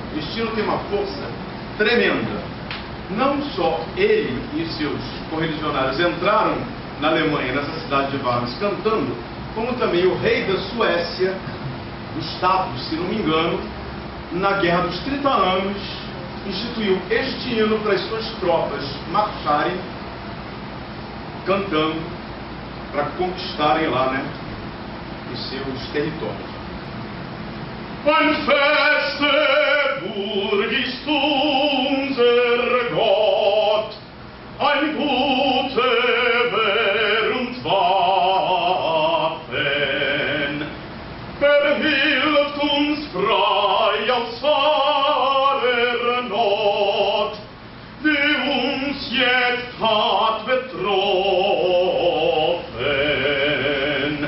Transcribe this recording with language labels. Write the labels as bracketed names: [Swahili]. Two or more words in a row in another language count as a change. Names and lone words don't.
[Portuguese] Este hino tem uma força tremenda. Não só ele e seus correligionários entraram na Alemanha, nessa cidade de Worms, cantando, como também o rei da Suécia, Gustavo, se não me engano, na Guerra dos 30 Anos, instituiu este hino para as suas tropas marcharem cantando para conquistarem lá, né, os seus territórios. [German] Ein feste Burg ist unser Gott, ein gute Wehr und Waffen, verhilft uns frei aus aller Not, die uns jetzt hat betroffen.